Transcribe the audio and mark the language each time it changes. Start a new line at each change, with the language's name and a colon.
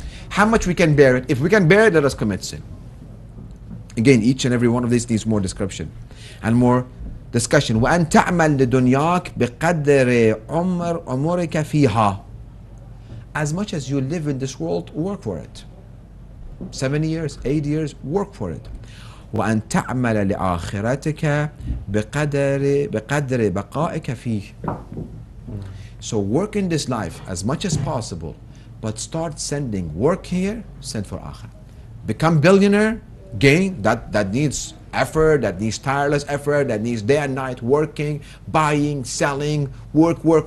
English: How much we can bear it? If we can bear it, let us commit sin. Again, each and every one of these needs more description and more discussion.
Arabic: وَأَن تَعْمَلْ لِدُنْيَاكَ بِقَدْرِ عُمُرِكَ فِيهَا.
English: As much as you live in this world, work for it. 7 years, 8 years, work for it.
Arabic: وأن تعمل لآخرتك بقدر بقائك فيه.
English: So work in this life as much as possible, but start sending work here, send for akhirah. Become billionaire, gain, that needs effort, that needs tireless effort, that needs day and night working, buying, selling, work.